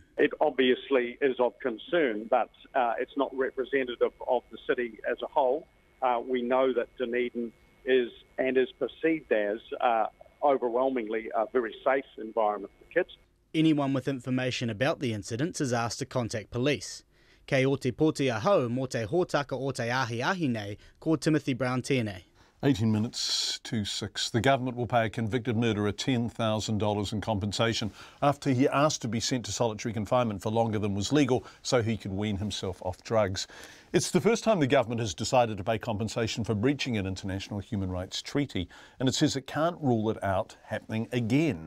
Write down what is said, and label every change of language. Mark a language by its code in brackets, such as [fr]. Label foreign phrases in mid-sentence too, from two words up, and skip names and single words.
[en] It obviously is of concern, but it's not representative of the city as a whole. We know that Dunedin is perceived as overwhelmingly a very safe environment for kids. Anyone with information about the incidents is asked to contact police. [mi] Kei o te poti ahau mo te hōtaka o te ahi nei, ko Timothy Brown tēnei. [en] 18 minutes to 6. The government will pay a convicted murderer $10,000 in compensation after he asked to be sent to solitary confinement for longer than was legal so he could wean himself off drugs. It's the first time the government has decided to pay compensation for breaching an international human rights treaty, and it says it can't rule it out happening again.